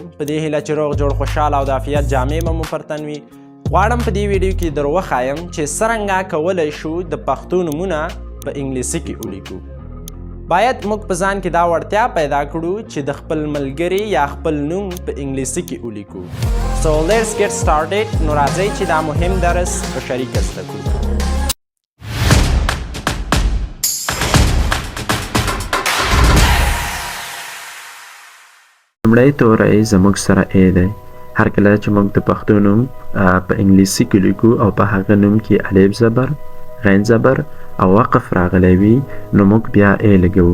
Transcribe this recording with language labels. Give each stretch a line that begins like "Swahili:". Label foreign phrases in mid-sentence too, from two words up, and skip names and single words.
Pashto: په دې هیله چې روغ جوړ خوشحاله او د عافیت جامې به مو پر تن وي. غواړم په دې ویډیو کې در وښایم چې څرنګه کولی شو د پښتو نومونه په انګلیسي کې ولیکو. باید موږ په ځان کې دا وړتیا پیدا کړو چې د خپل ملګري یا خپل نوم په انګلیسي کې ولیکو.
English: So let's get started.
Pashto: نو راځئ چې دا مهم درس په شریکه زده کړو. لومړی توری زموږ سره ای دی. هر کله چې موږ د پښتو نوم په انګلیسي کې لیکو او په هغه نوم کې الف زبر، غین زبر او وقف راغلی وي نو موږ بیا ای لګوو.